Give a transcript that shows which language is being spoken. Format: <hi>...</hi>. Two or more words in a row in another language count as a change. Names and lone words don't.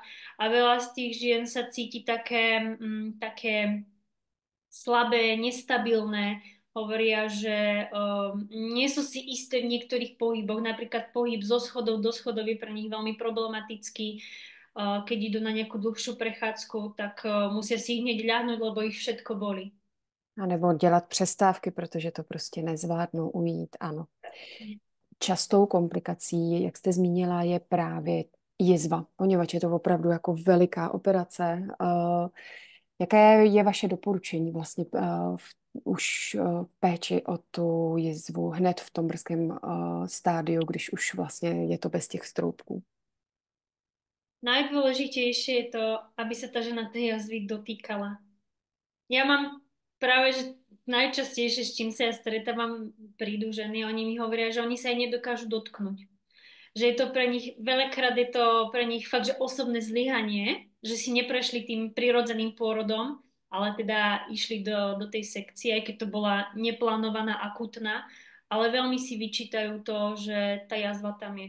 <sk>A veľa z tých žien sa cíti také slabé, nestabilné. Hovoria, že nie sú si isté v niektorých pohyboch. Napríklad pohyb zo schodov do schodov je pre nich veľmi problematický. Keď idú na nejakú dlhšiu prechádzku, tak musia si hneď ľahnuť, lebo ich všetko bolí.</sk> <cs>A nebo dělat přestávky, protože to prostě nezvládnou ujít, ano. Častou komplikací, jak jste zmínila, je právě jizva, poněvadž je to opravdu jako veliká operace. Jaké je vaše doporučení vlastně už v péči o tu jizvu hned v tom brzkém stádiu, když už vlastně je to bez těch stroupků?</cs> <sk>Najdôležitejšie je to, aby sa tá žena tej jazvy dotýkala. Ja mám práve, že najčastejšie, s čím sa ja stretávam, prídu ženy, oni mi hovoria, že oni sa aj nedokážu dotknúť. Že je to pre nich, veľakrát je to pre nich fakt, že osobné zlyhanie, že si neprešli tým prirodzeným pôrodom, ale teda išli do tej sekcie, aj keď to bola neplánovaná, akutná, ale veľmi si vyčítajú to, že tá jazva tam je.</sk>